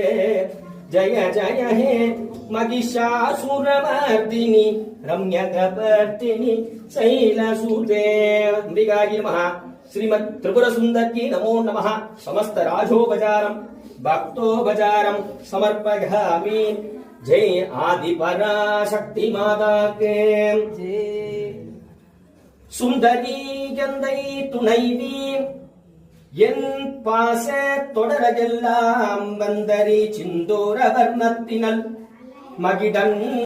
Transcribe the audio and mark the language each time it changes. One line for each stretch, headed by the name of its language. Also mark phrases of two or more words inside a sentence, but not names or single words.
Sanskrit: जय जय हे महिषासुरमर्दिनि रम्यकपर्दिनि शैलसुते अम्बिकायै नमः श्रीमत् त्रिपुर सुंदरी नमो नमः समस्त राजोपचारं भक्तोपचारं समर्पयामि
Hindi: जय आदि पराशक्ति माता के जय
Tamil: சுந்தரி எந்தை துணைவி என் பாச தொடரெல்லாம் வந்தரி சிந்தூர வர்ணத்தினல் மகிடன்